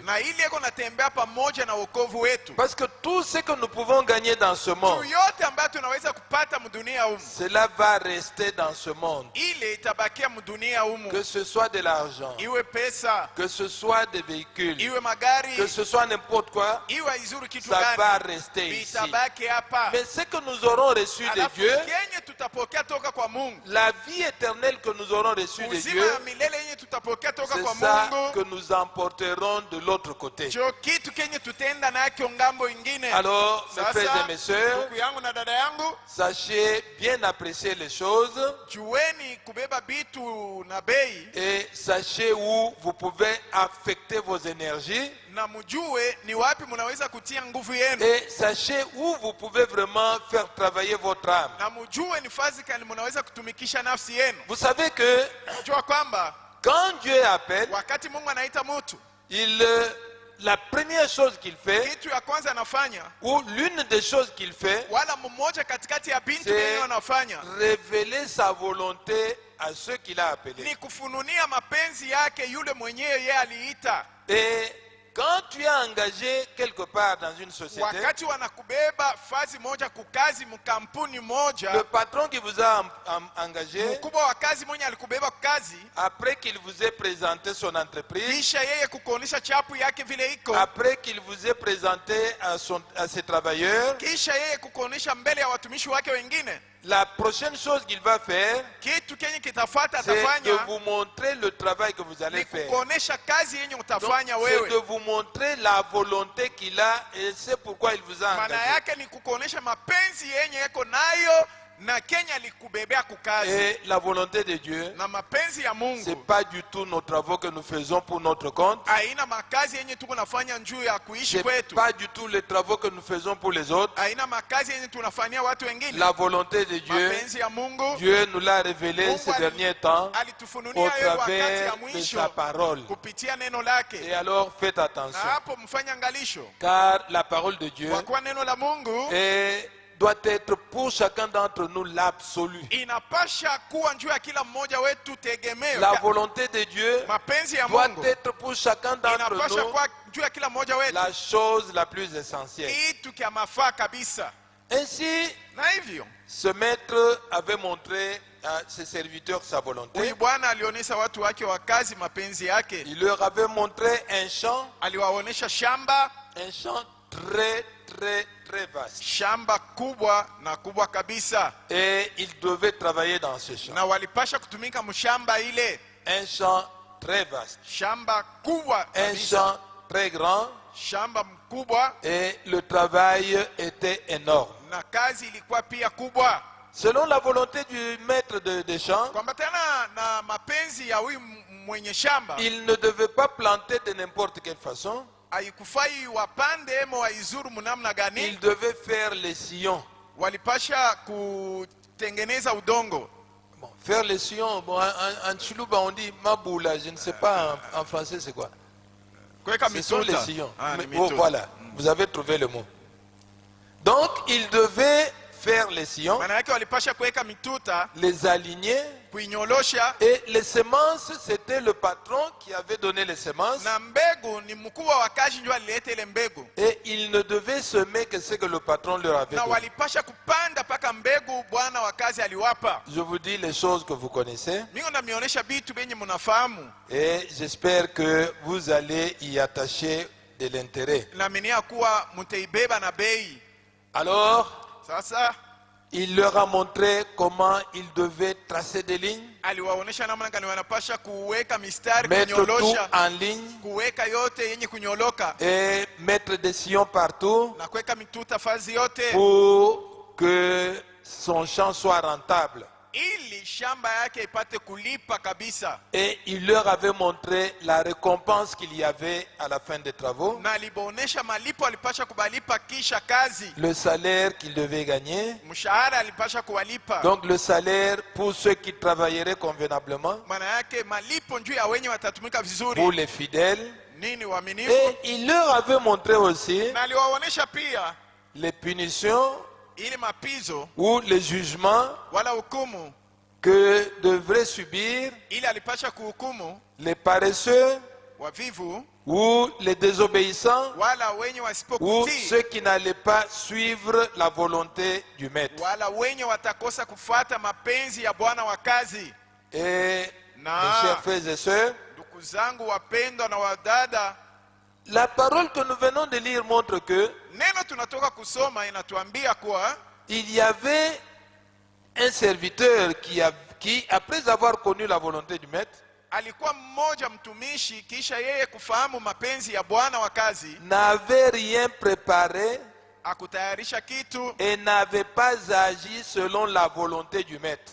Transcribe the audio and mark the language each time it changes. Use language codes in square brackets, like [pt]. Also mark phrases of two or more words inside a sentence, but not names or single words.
[sw] na ile iko natembea pamoja na wokovu wetu. [fr] Parce que tout ce que nous pouvons gagner dans ce monde, [sw] Tu yote ambayo tunaweza kupata mdunia humu, [fr] cela va rester dans ce monde. [sw] ile itabakia mdunia humu, [fr] Que ce soit de l'argent, [sw] iwe pesa, [fr] que ce soit des véhicules, [sw] iwe magari, [fr] que ce soit n'importe quoi, [sw] iwe izuru kitu [fr] ça va [sw] gani, [fr] rester ici. [sw] vitabaki hapa. [fr] Mais ce que nous aurons reçu de [sw] Alafu [fr] Dieu, [sw] kenye tutapokea toka kwa Mungu, [fr] la vie éternelle que nous aurons reçue de [sw] uzima [fr] Dieu, [sw] ya milele yenye tutapokea toka [fr] c'est [sw] kwa [fr] ça que [sw] Mungu, [fr] nous emporterons de l'autre côté. [sw] ndio kitu kenye tutaenda nacho ngambo ingine. [fr] Alors, mes frères [sw] Sasa [fr] et mes sœurs, [sw] ndugu yangu na dada yangu, [fr] sachez bien apprécier les choses [sw] jueni kubeba bitu na bei, [fr] et sachez où vous pouvez affecter vos énergies [sw] na mjue ni wapi mnaweza kutia nguvu yenu, [fr] et sachez où vous pouvez vraiment faire travailler votre âme. [sw] na mjue ni fazi gani mnaweza kutumikisha nafsi yenu. [fr] Vous savez que [sw] Jua kwamba [fr] quand Dieu appelle, [sw] wakati Mungu anaita mtu, [fr] la première chose qu'il fait, [sw] kitu ya kwanza anafanya, [fr] ou l'une des choses qu'il fait, [sw] wala mmoja katikati ya bintu [fr] c'est [sw] yenyewe anafanya, [fr] révéler sa volonté à ceux qu'il a appelés. [sw] ni kufununia mapenzi yake yule mwenyewe yeye aliita. [fr] Et quand tu es engagé quelque part dans une société, [sw] Wakati wanakubeba fazi moja kukazi mkampuni [fr] le [sw] moja, [fr] patron qui vous a engagé, [sw] mkubwa wa kazi mwenye alikubeba kukazi, [fr] après qu'il vous ait présenté son entreprise, [sw] kisha yeye kukuonesha chapu yake vile iko, [fr] après qu'il vous ait présenté à ses travailleurs, [sw] kisha yeye kukuonesha mbele ya watumishi wake wengine, [fr] la prochaine chose qu'il va faire, [sw] kitu kenye kitafuata [fr] c'est de [sw] atafanya [fr] vous montrer le travail que vous allez [sw] ni [fr] faire. [sw] kukuonesha kazi yenye [fr] Donc, [sw] utafanya [fr] c'est de [sw] wewe. [fr] vous montrer la volonté qu'il a et c'est pourquoi il vous a [sw] Maana [fr] engagé. [sw] yake ni kukuonesha mapenzi yenye yako nayo na Kenya alikubebea kukazi, [fr] Et la volonté de Dieu, [sw] na mapenzi ya [fr] c'est [sw] Mungu [fr] pas du tout nos travaux que nous faisons pour notre compte. [sw] haina makazi yenye tuko nafanya njuu ya kuishi [fr] C'est [sw] kwetu, [fr] pas du tout les travaux que nous faisons pour les autres. [sw] haina makazi yenye tunafanyia watu wengine. [fr] La volonté de Dieu, [sw] Mapenzi ya Mungu, [fr] Dieu nous l'a révélé [sw] Mungu [fr] ces derniers temps au [sw] alitufunulia yeye wakati ya [fr] travers de [sw] mwisho [fr] sa parole. [sw] kupitia neno [fr] Et [sw] lake, [fr] alors faites [sw] na [fr] attention, [sw] hapo mfanye angalisho, [fr] car la parole de Dieu [sw] kwa kuwa neno la Mungu [fr] doit être pour chacun d'entre nous l'absolu. [sw] inapasha kuwa njuu ya kila mmoja wetu tegemeo. [fr] La volonté de Dieu [sw] Mapenzi ya [fr] doit [sw] Mungu [fr] être pour chacun d'entre [sw] inapasha [fr] nous [sw] kuwa njuu ya kila mmoja wetu [fr] la chose la plus essentielle. [sw] kitu kya mafaa kabisa. [fr] Ainsi, [sw] Na hivyo [fr] ce maître avait montré à ses serviteurs sa volonté. [sw] huyu bwana alionyesha watu wake wa kazi mapenzi yake, [fr] Il leur avait montré un champ [sw] aliwaonyesha shamba [fr] très vaste. [sw] shamba kubwa na kubwa kabisa, [fr] Et ils devaient travailler dans ce champ. [sw] na walipasha kutumika mshamba ile, [fr] Un champ très vaste. [sw] shamba kubwa [fr] Un [sw] kabisa, [fr] champ très grand. [sw] shamba mkubwa, [fr] Et le travail était énorme. [sw] na kazi ilikuwa pia kubwa, [fr] Selon la volonté du maître des champs, [sw] kuambatana na mapenzi ya huyu mwenye shamba. [fr] il ne devait pas planter de n'importe quelle façon. [sw] Haikufai wapande emo waizuru munamna [fr] Il [sw] gani, [fr] devait faire les sillons. [sw] walipasha kutengeneza udongo. [fr] Bon, faire les sillons, bon, en Chilouba on dit maboula, je ne sais pas en français c'est quoi. [sw] Kuweka [fr] Ce sont les [sw] mituta. [fr] sillons. Ah, Mais- [sw] ni oh, mituta. [fr] voilà, vous avez trouvé le mot. Donc, il devait faire les sillons, [sw] Maana yake walipasha kuweka mituta, [fr] les aligner, [sw] kuinyolosha, [fr] et les semences, c'était le patron qui avait donné les semences, [sw] na mbegu ni mkubwa wa kazi ndio alileta ile mbegu, [fr] et il ne devait semer que ce que le patron leur avait [sw] na [fr] donné. [sw] walipasha kupanda paka mbegu bwana wa kazi aliwapa. [fr] Je vous dis les choses que vous connaissez, [sw] Mimi namionyesha vitu benye mnafahamu, [fr] et j'espère que vous allez y attacher de l'intérêt. [sw] naaminia kuwa mtaibeba na bei. [fr] Alors, [sw] Sasa [fr] il leur a montré comment ils devaient tracer des lignes, [sw] aliwaonesha namna gani wanapasha kuweka mistari, [fr] mettre tout [sw] kunyolosha, [fr] en ligne, [sw] kuweka yote yenye kunyoloka [fr] et mettre des sillons partout [sw] na kuweka mituta fazi yote, [fr] pour que son champ soit rentable. [sw] ili shamba yake ipate kulipa kabisa. [fr] Et il leur avait montré la récompense qu'il y avait à la fin des travaux, [sw] Na alibonesha malipo alipasha kubalipa kisha kazi. [fr] le salaire qu'ils devaient gagner. [sw] Mshahara alipasha kuwalipa. [fr] Donc le salaire pour ceux qui travailleraient convenablement, [sw] Maana yake malipo njuu ya wenye watatumika [fr] pour [sw] vizuri. [fr] les fidèles. [sw] Nini waaminifu? [fr] Et il leur avait montré aussi [sw] Na aliwaonesha pia [fr] les punitions [sw] ili mapizo [fr] ou les jugements [sw] wala hukumu [fr] que devraient subir [sw] ili alipasha kuhukumu [fr] les paresseux [sw] wavivu [fr] ou les désobéissants [sw] wala wenye [fr] ou [sw] wasipokutii [fr] ceux qui n'allaient pas suivre la volonté du maître. [sw] wala wenye watakosa kufuata mapenzi ya bwana wa kazi. [fr] Et [sw] Na [fr] mes chers frères et sœurs, [sw] ndugu zangu wapendwa na wadada, [fr] la parole que nous venons de lire montre que [sw] neno tunatoka kusoma inatuambia kuwa [fr] il y avait un serviteur qui, après avoir connu la volonté du maître, [sw] alikuwa mmoja mtumishi kisha yeye kufahamu mapenzi ya bwana wa kazi [fr] n'avait rien préparé [sw] akutayarisha kitu [fr] et n'avait pas agi selon la volonté du maître.